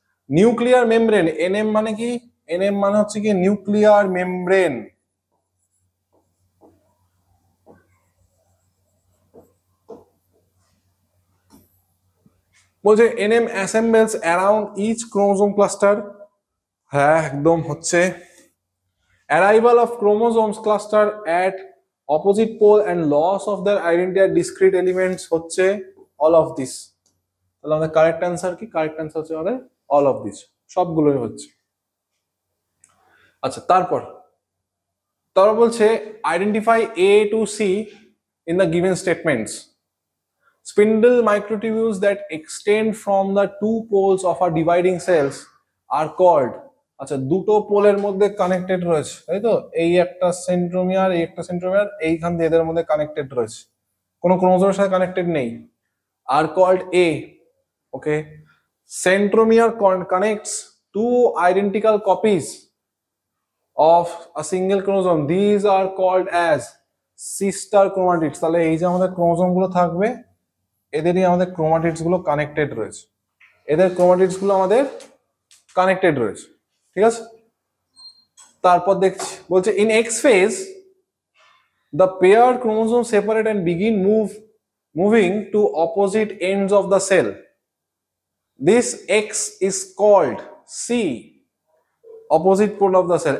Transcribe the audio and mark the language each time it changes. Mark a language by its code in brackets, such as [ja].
[bn] Nuclear membrane, NM মানে কি? NM মানে হচ্ছে কি নিউক্লিয়ার মেমব্রেন। বলছে [en] NM assembles around each chromosome cluster. [bn] হ্যাঁ একদম হচ্ছে। [en] Arrival of chromosomes cluster at opposite pole and loss of their identity at discrete elements [bn] হচ্ছে [en] all of this। [bn] তাহলে আমাদের কারেক্ট অ্যান্সার কি? কারেক্ট অ্যান্সার হচ্ছে আমাদের [en] all of this, [bn] সবগুলোই হচ্ছে। আচ্ছা, তারপর বলছে [en] Identify A to C in the given statements. Spindle microtubules that extend from the two poles of our dividing cells are called, [bn] আচ্ছা দুটো পোলের মধ্যে কানেক্টেড রয়েছে তাই তো, এই একটা সেন্ট্রোমিয়ার, এই একটা সেন্ট্রোমিয়ার, এইখান দিয়ে এদের মধ্যে কানেক্টেড রয়েছে, কোনো ক্রোমোজোমের সাথে কানেক্টেড নেই, are called a. [en] Okay, centromere connects two identical copies of a single chromosome, these are called as sister chromatids. [bn] তাহলে এই যে আমাদের ক্রোমোজোম গুলো থাকবে, এদেরই আমাদের ক্রোমাটিডস গুলো কানেক্টেড রয়েছে, এদের ক্রোমাটিডস গুলো আমাদের কানেক্টেড রয়েছে। ঠিক আছে, তারপর দেখছি বলছে [en] In X phase the paired chromosomes separate and begin moving to opposite ends of the cell. This X is called C, opposite pole of the cell.